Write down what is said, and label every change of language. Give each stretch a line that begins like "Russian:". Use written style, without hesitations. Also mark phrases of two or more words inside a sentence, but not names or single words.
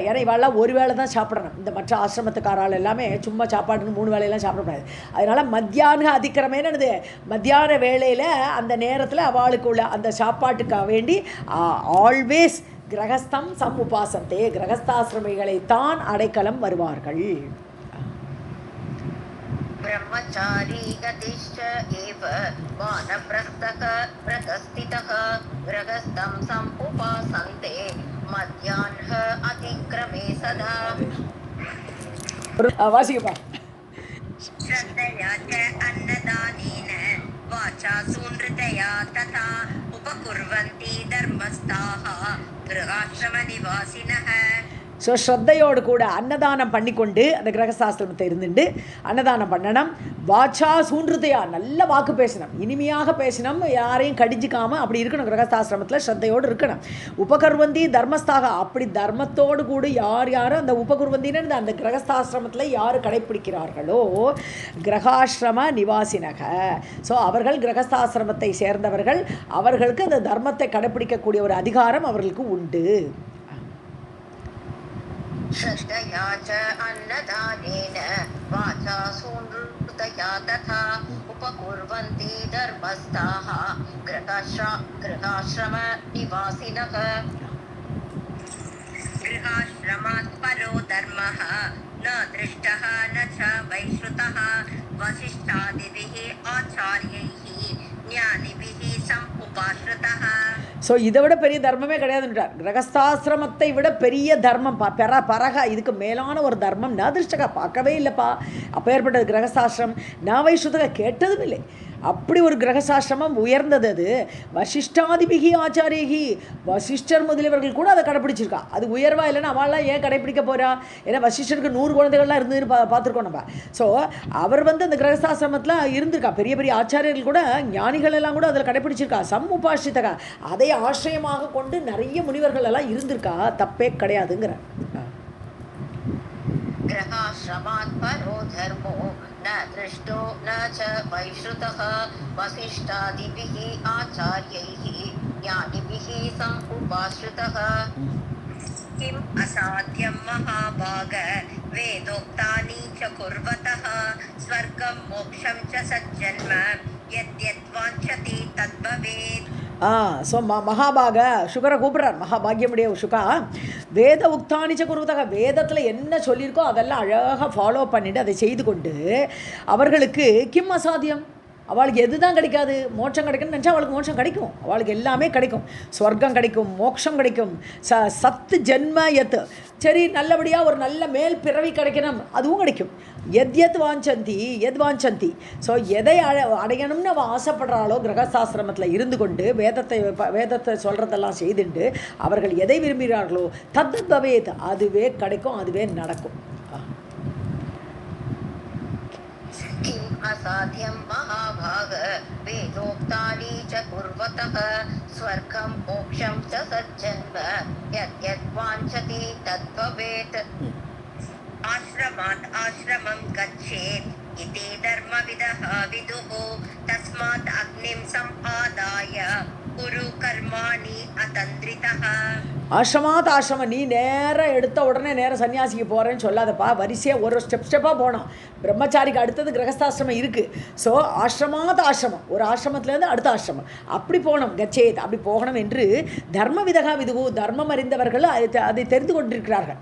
Tamil: ஏன்னா இவாளெல்லாம் ஒரு வேளை தான் சாப்பிடணும். இந்த மற்ற ஆசிரமத்துக்காரால் எல்லாமே சும்மா சாப்பாடுன்னு 3 வேளையெல்லாம் சாப்பிடக்கூடாது. அதனால் மத்தியான அதிக்கிரமேன்னு என்னது, மத்தியான வேளையில் அந்த நேரத்தில் அவளுக்கு உள்ள அந்த சாப்பாட்டுக்காக வேண்டி ஆல்வேஸ்
Sanskrit: गृहस्थं सम् उपासन्ते,
Tamil: கிரகஸ்தாசிரமிகளைத்தான் அடைக்கலம் வருவார்கள்.
Sanskrit: ब्रह्मचारी गतिश्च एव वानप्रस्थः प्रतस्थितः गृहस्थं समुपासन्ते मध्याह्नः अतिक्रमे सदा
Tamil: வாசிக்கப்பா.
Sanskrit: श्रद्धया च अन्नदानेन वाचा सूनृतया तथा उपकुर्वन्ति धर्मस्थाः गृहाश्रमनिवासिनः.
Tamil: ஸோ ஸ்ரத்தையோடு கூட அன்னதானம் பண்ணிக்கொண்டு அந்த கிரகசாஸ்திரத்தை இருந்துட்டு அன்னதானம் பண்ணணும்.
Sanskrit: वाचा सूनृतया,
Tamil: நல்ல வாக்கு பேசணும், இனிமையாக பேசணும், யாரையும் கடிஞ்சிக்காமல் அப்படி இருக்கணும். கிரகசாஸ்திரமத்தில் ஸ்ரத்தையோடு இருக்கணும்.
Sanskrit: उपकुर्वन्ति धर्मस्थाः,
Tamil: அப்படி தர்மத்தோடு கூட யாரும் அந்த உபகுர்வந்தின்னு அந்த கிரகஸ்தாசிரமத்தில் யார் கடைப்பிடிக்கிறார்களோ
Sanskrit: गृहाश्रम निवासिनः,
Tamil: ஸோ அவர்கள் கிரகஸ்தாசிரமத்தை சேர்ந்தவர்கள், அவர்களுக்கு அந்த தர்மத்தை கடைப்பிடிக்கக்கூடிய ஒரு அதிகாரம் அவர்களுக்கு உண்டு.
Sanskrit: श्रद्धया च अन्नदानेन वाचा सूनृतया तथा उपकुर्वन्ति धर्मस्थाः गृहाश्रमनिवासिनः. गृहाश्रमात् परो धर्मः न दृष्टः न च वैश्रुतः वसिष्ठादिभिः आचार्यैः ज्ञानिभिः समुपाश्रितः.
Tamil: ஸோ இதை விட பெரிய தர்மமே கிடையாதுன்றார். கிரகஸ்தாசிரமத்தை விட பெரிய தர்மம் பரக, இதுக்கு மேலான ஒரு தர்மம் நதிருஷ்டகா, பார்க்கவே இல்லைப்பா. அப்போ ஏற்பட்டது கிரகஸ்தாசிரம். நான் வைஷ்ணுதக கேட்டதும் இல்லை. அப்படி ஒரு கிரகசாஸ்திரமம் உயர்ந்தது அது.
Sanskrit: वसिष्ठादिभिः आचार्यैः,
Tamil: வசிஷ்டர் முதலியவர்கள் கூட அதை கடைப்பிடிச்சிருக்கா. அது உயர்வா இல்லைன்னா அவள்லாம் ஏன் கடைப்பிடிக்க போகிறா? ஏன்னா வசிஷ்டருக்கு 100 குழந்தைகள்லாம் இருந்துன்னு பார்த்துருக்கோம் நம்ம. ஸோ அவர் வந்து அந்த கிரகசாஸ்திரமத்தில் இருந்திருக்கா. பெரிய பெரிய ஆச்சாரியர்கள் கூட, ஞானிகள் எல்லாம் கூட அதில் கடைப்பிடிச்சிருக்கா. சமுபாஷிதகா, அதை ஆசிரியமாக கொண்டு நிறைய முனிவர்கள் எல்லாம் இருந்திருக்கா. தப்பே கிடையாதுங்கிற.
Sanskrit: ग्रहाश्रमात् परो धर्मो न दृष्टो न च वैश्रुतः वसिष्ठादिभिः आचार्यैः ज्ञानिभिः समुपाश्रितः. किम् असाध्यं महाभाग वेदोक्तानि च कुर्वतः स्वर्गं मोक्षं च सज्जन्म यद्यद्वाञ्छति तद्भवेत्.
Tamil: ஸோ மகாபாக சுகரை கூப்பிட்றார். மகாபாகியமுடைய சுகா
Sanskrit: वेद उक्तानिच कुर्वतः,
Tamil: வேதத்தில் என்ன சொல்லியிருக்கோ அதெல்லாம் அழகாக ஃபாலோ பண்ணிவிட்டு அதை செய்து கொண்டு அவர்களுக்கு
Sanskrit: किम् असाध्यम्,
Tamil: அவளுக்கு எது தான் கிடைக்காது? மோட்சம் கிடைக்கும்னு நினச்சா அவளுக்கு மோட்சம் கிடைக்கும். அவளுக்கு எல்லாமே கிடைக்கும். ஸ்வர்க்கம் கிடைக்கும், மோட்சம் கிடைக்கும்,
Sanskrit: सत् जन्म यत्,
Tamil: சரி நல்லபடியாக ஒரு நல்ல மேல் பிறவி கிடைக்கணும், அதுவும் கிடைக்கும்.
Sanskrit: यत् वाञ्छन्ति.
Tamil: ஸோ எதை அடையணும்னு அவள் ஆசைப்படுறாளோ கிரகசாஸ்திரமத்தில் இருந்து கொண்டு வேதத்தை சொல்கிறதெல்லாம் செய்துண்டு அவர்கள் எதை விரும்புகிறார்களோ
Sanskrit: तत् भवेत्,
Tamil: அதுவே கிடைக்கும், அதுவே நடக்கும்.
Sanskrit: किम् असाध्यं महाभाग वेदोक्तानि च कुर्वतः स्वर्गं मोक्षं च सज्जन्म यद्यद्वाञ्छति तद्भवेत्. आश्रमात् आश्रमं गच्छेत् इति धर्मविदः विदुः तस्मात् अग्निं सम्पादाय कुरु कर्माणि अतन्द्रितः. आश्रमात् आश्रमम्,
Tamil: நீ நேராக எடுத்த உடனே நேரம் சன்னியாசிக்கு போகிறேன்னு சொல்லாதப்பா. வரிசையாக ஒரு ஸ்டெப்பாக போனோம். பிரம்மச்சாரிக்கு அடுத்தது கிரகஸ்தாசிரமம் இருக்குது. ஸோ
Sanskrit: आश्रमात् आश्रमम्,
Tamil: ஒரு ஆசிரமத்துலேருந்து அடுத்த ஆசிரமம் அப்படி போகணும். கச்சேத், அப்படி போகணும் என்று
Sanskrit: धर्म विदः विदुः,
Tamil: தர்மம் அறிந்தவர்கள் அதை தெரிந்து கொண்டிருக்கிறார்கள்.